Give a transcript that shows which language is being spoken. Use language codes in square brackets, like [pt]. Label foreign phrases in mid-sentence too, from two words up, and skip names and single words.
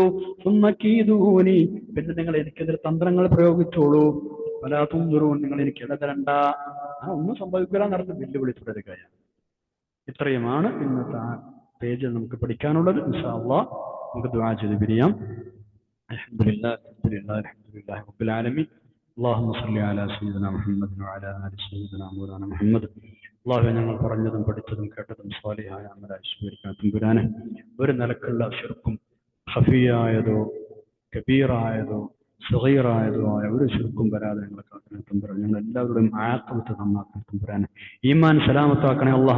[ml] സുമ്മക്കീദൂനി, പിന്നെ നിങ്ങൾ എനിക്കെതിരെ തന്ത്രങ്ങൾ പ്രയോഗിച്ചോളൂ. [ar] فلا تنظرون, [ml] നിങ്ങൾ എനിക്ക് ഇട തരണ്ട. ഒന്നും സംഭവിക്കില്ല നടത്തി വെല്ലുവിളി തുടരുകയാണ്. ഇത്രയുമാണ് ഇന്നത്തെ പേജിൽ നമുക്ക് പഠിക്കാനുള്ളത്. [ar] إن شاء الله [ml] നമുക്ക് ദുആ ചെയ്ത് പിരിയാം. [ar] الحمد لله رب العالمين. اللهم صل على سيدنا محمد وعلى آل سيدنا مولانا محمد. [ml] അല്ലാഹുവേ, ഞങ്ങൾ പറഞ്ഞതും പഠിച്ചതും കേട്ടതും സ്വാലിഹായ അമലായി സ്വീകരിക്കാൻ തമ്പുരാനെ. ഒരു നിലക്കുള്ള ശിർക്കും ഖഫിയായതോ കബീറായതോ സഗീറായതോ ആയ ഒരു ശിർക്കും വരാതെ ഞങ്ങളെ കാക്കണം തമ്പുരാൻ. ഞങ്ങൾ എല്ലാവരുടെയും ആഖിബത്ത് നന്നാക്കണം തമ്പുരാനെ. ഈമാൻ സലാമത്താക്കണേ അല്ലാഹ്.